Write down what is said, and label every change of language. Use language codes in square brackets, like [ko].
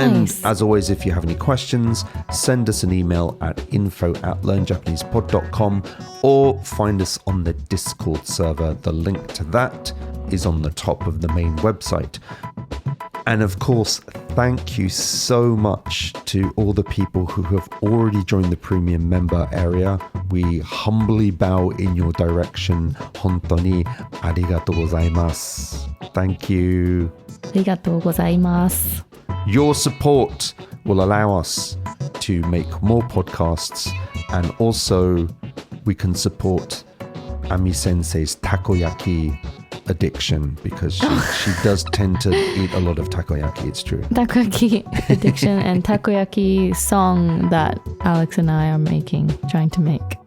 [en] And as always, if you have any questions, send us an email at info@learnjapanesepod.com or find us on the Discord server. The link to that is on the top of the main website. And of course, thank you so much to all the people who have already joined the premium member area. We humbly bow in your direction. [ja] 本当にありがとうございます。 [en] Thank you. [ja] ありがとうございます。 [en] Your support will allow us to make more podcasts, and also we can support Ami Sensei's takoyaki addiction because she does tend to eat a lot of takoyaki, it's true. Takoyaki addiction and takoyaki song that Alex and I are trying to make.